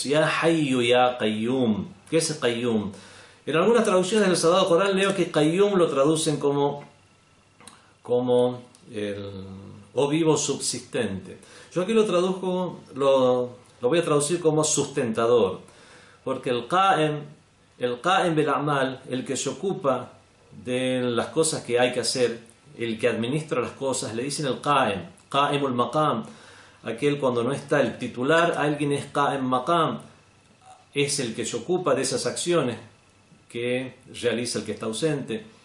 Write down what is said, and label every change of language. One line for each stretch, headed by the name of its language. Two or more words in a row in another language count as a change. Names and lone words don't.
Arabic: يا حي يا قيوم.
Spanish: ¿Qué es Qayyum? En algunas traducciones del Sagrado Corán leo que Qayyum lo traducen como o vivo subsistente. Yo aquí lo voy a traducir como sustentador, porque el
Arabic: قائم بالأعمال,
Spanish: el que se ocupa de las cosas que hay que hacer el que administra las cosas, le dicen el Qa'im,
Arabic: قائم المقام,
Spanish: aquel cuando no está el titular, alguien es
Arabic: قائم مقام,
Spanish: es el que se ocupa de esas acciones que realiza el que está ausente.